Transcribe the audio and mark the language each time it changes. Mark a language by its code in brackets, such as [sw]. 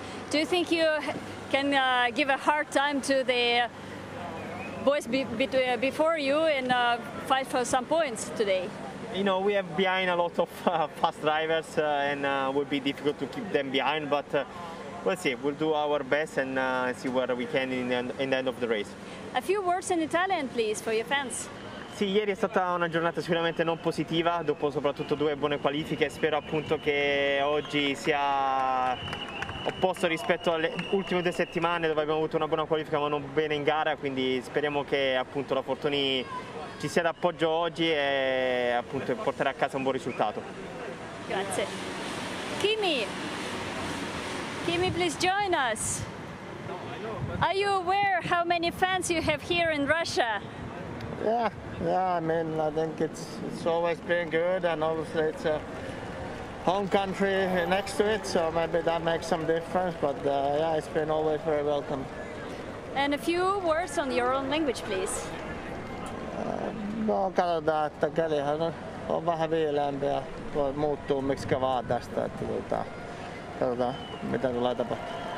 [en] Do you think you can give a hard time to the boys before you and fight for some points today? You know, we have behind a lot of fast drivers and it will be difficult to keep them behind, but we'll see. We'll do our best and see where we can in the end of the race. A few words in Italian, please, for your fans. [it] Sì, ieri è stata una giornata sicuramente non positiva, dopo soprattutto 2 buone qualifiche. Spero appunto che oggi sia opposto rispetto alle ultime 2 settimane dove abbiamo avuto una buona qualifica ma non bene in gara, quindi speriamo che appunto la Fortuny ci sia d'appoggio oggi e appunto porterà a casa un buon risultato. Grazie. [en] Kimi, please join us. Are you aware how many fans you have here in Russia? Yeah, I mean, I think it's always been good, and obviously it's home country next to it, so maybe that makes some difference. But yeah, it's been always very welcome. And a few words on your own language, please. [fi] No, katsotaan, että kelihän on vähän viileämpi ja muuttuu miksikä vaan tästä. Että katsotaan, mitä tulee tapahtumaan.